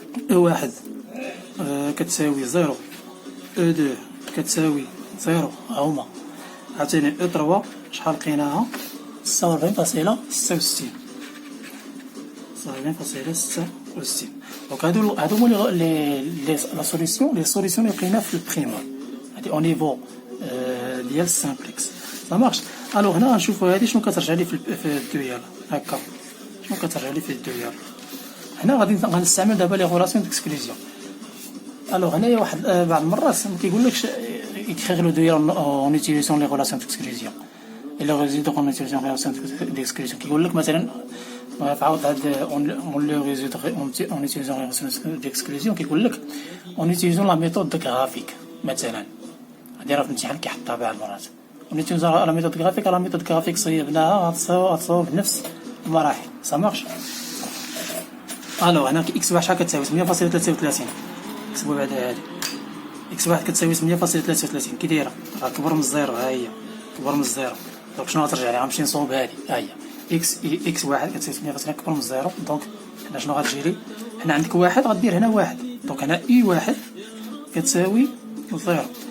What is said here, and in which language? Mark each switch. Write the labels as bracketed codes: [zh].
[ar] او واحد كتساوي 0 او 2 كتساوي 0 هما عاوتاني او 3 شحال لقيناها 46.66 دونك هادو هما لي سوليسيون اللي لقينا في البريمال هادي او نيفو ديال السامبلكس مارش. الوغ هنا غنشوفو هادي شنو كترجع لي في الدويال هكا شنو كترجع لي في الدويال. هنا غادي غنستعمل دابا لي غولاسيون ديكسكلوزيون. الوغ هنايا واحد بعض المرات ما كيقولكش [fr] écrire le [ar] دويال [fr] en utilisant les relations d'exclusion [ar] et le résoudre en utilisant les relations d'exclusion. كيقول لك مثلا فعاود هاد [fr] on le résoudre en utilisant les relations d'exclusion [ar] كيقول لك [fr] en utilisant la méthode graphique [ar] مثلا هادي راه في الامتحان كيحطها بعض المرات [fr] on utilisant la méthode graphique [ar] صيبناها غتصاوب بنفس المراحل [fr] ça marche. [ar] الوغ هنا اكس واحد شحال كتساوي 8.33 كتبوا بعدا هادي اكس واحد كتساوي 8.33 كي دايره راه كبر من الزيرو ها هي كبر من الزيرو. دونك شنو غترجع لي غنمشي نصوب هادي ها هي اكس واحد كتساوي 8.33 كبر من الزيرو. دونك هنا شنو غتجي لي هنا عندك واحد غدير هنا واحد دونك هنا اي واحد كتساوي زيرو.